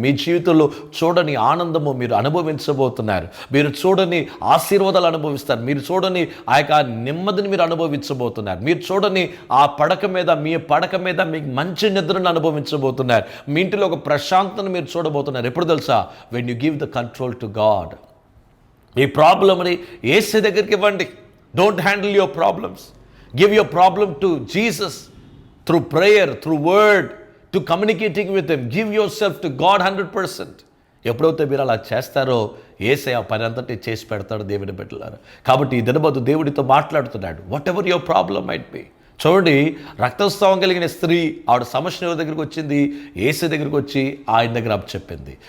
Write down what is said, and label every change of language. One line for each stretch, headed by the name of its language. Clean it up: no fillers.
Telugu: మీ జీవితంలో చూడని ఆనందము మీరు అనుభవించబోతున్నారు, మీరు చూడని ఆశీర్వాదాలు అనుభవిస్తారు, మీరు చూడని ఆ యొక్క నెమ్మదిని మీరు అనుభవించబోతున్నారు, మీరు చూడని ఆ మీ పడక మీద మీకు మంచి నిద్రను అనుభవించబోతున్నారు, మీ ఇంటిలో ఒక ప్రశాంతను మీరు చూడబోతున్నారు. ఎప్పుడు తెలుసా,
English: when you give the control to God.
Telugu: ఈ ప్రాబ్లమ్ని యేసే దగ్గరికి ఇవ్వండి.
English: Don't handle your problems. Give your problem to Jesus through prayer, through word, to communicating with him. Give yourself to God 100%.
Telugu: ఎప్పుడైతే మీరు అలా చేస్తారో యేసయ్య ఆ పని అంతటి చేసి పెడతాడు దేవుని బిడ్డలారా. కాబట్టి ఈ దినబదు దేవుడితో మాట్లాడుతున్నాడు.
English: Whatever your problem might be.
Telugu: చూడండి, రక్తస్రావం కలిగిన స్త్రీ, ఆవిడ సమస్య దగ్గరికి వచ్చింది, యేసు దగ్గరికి వచ్చి ఆయన దగ్గర చెప్పింది.